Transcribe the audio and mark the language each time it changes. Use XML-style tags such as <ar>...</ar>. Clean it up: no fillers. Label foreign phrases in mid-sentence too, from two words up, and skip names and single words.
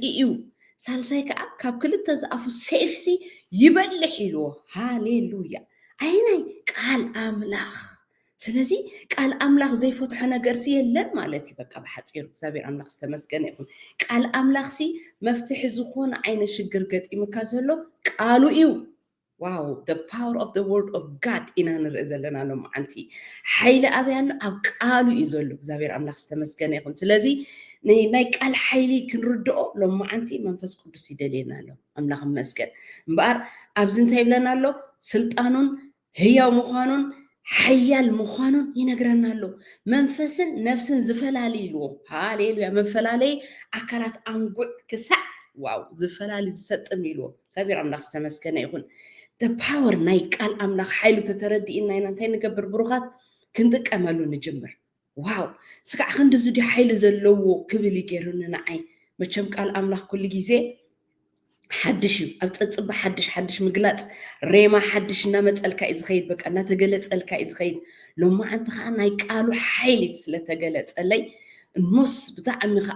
<ti>እዩ ሳልሳይ ከዓ ካብ ክልተ ዝኣፉ ሰይፍሲ ይበልሕ ኢሉ ሃሌሉያ ዓይናይ ቃል ኣምላኽ ስለዚ ቃል ኣምላኽ ዘይፈትሖ ነገር ሲ የለን ማለት እዩ በቃ ብሓፂሩ እግዚአብሔር ኣምላኽ ዝተመስገነ ይኹን ቃል ኣምላኽ ሲ መፍትሒ ዝኾነ ዓይነት ሽግር ገጢምካ ዘሎ ቃሉ እዩ ዋው</ti> <en>the power of the word of God</en> <ti>ኢና ንርኢ ዘለና ሎማዓንቲ ሓይሊ ኣበይ ኣሎ ኣብ ቃሉ እዩ ዘሎ እግዚአብሔር ኣምላኽ ዝተመስገነ ይኹን ስለዚ ናይ ቃል ሓይሊ ክንርድኦ ሎማዓንቲ መንፈስ ቅዱስ ይደልየና ኣሎ ኣምላኽ መስገን እምበኣር ኣብዚ እንታይ ይብለና ኣሎ ስልጣኑን ህያው ምዃኑን ሓያል ምዃኑን ይነግረና ኣሎ መንፈስን ነፍስን ዝፈላልይልዎ ሃሌሉያ መፈላለይ ኣካላት ኣንጉዕ ክሳዕ ዋው ዝፈላልይ ዝሰጥም ኢልዎ እግዚአብሔር ኣምላኽ ዝተመስገነ ይኹን</ti> <en>the power</en> <ti>ናይ ቃል ኣምላኽ ሓይሉ ተተረዲእና ኢና እንታይ ንገብር ብሩኻት ክንጥቀመሉ ንጅምር ዋው ስጋዕ ክንዲ ዝድዩ ሓይሊ ዘለዎ ክብል ይገይሩኒ ንዓይ መቸም ቃል ኣምላኽ ኩሉ ግዜ ሓድሽ እዩ ኣብ ፀፅባ ሓድሽ ምግላፅ ሬማ ሓድሽ እናመፀልካ እዩ ዝኸይድ በቃ እናተገለፀልካ እዩ ዝኸይድ ሎማዓንቲ ከዓ ናይ ቃሉ ሓይሊ ስለተገለፀለይ እሞስ ብጣዕሚ ከዓ</ti>